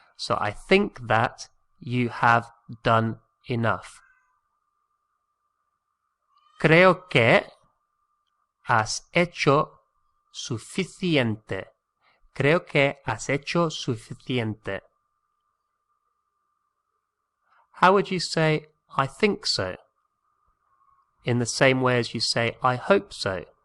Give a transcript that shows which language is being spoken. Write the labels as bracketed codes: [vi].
[en] So I think that you have done enough. [es] Creo que has hecho suficiente. Creo que has hecho suficiente. [en] How would you say I think so? In the same way as you say I hope so.